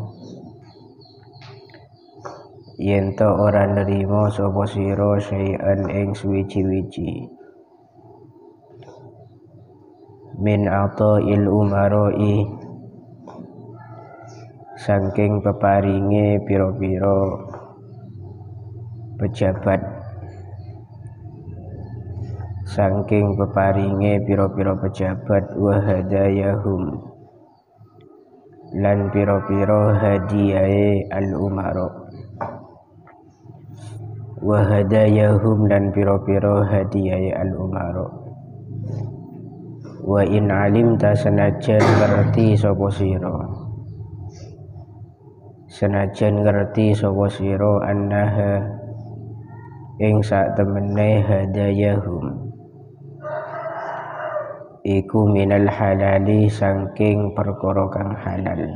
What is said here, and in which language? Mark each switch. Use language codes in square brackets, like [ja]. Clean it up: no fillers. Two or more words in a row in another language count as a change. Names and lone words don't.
[jv] syai'an ing suwiji-wiji [ar] من عطاء الأمراء [jv] saking peparinge pira-pira pejabat [ar] وهداياهم [jv] lan pira-pira hadiyahe al-umara [ar] وإن علمت [jv] senajan ngerti sapa sira annaha ing sak temene hadayahum iku [ar] من الحلال [jv] saking perkara kang halal.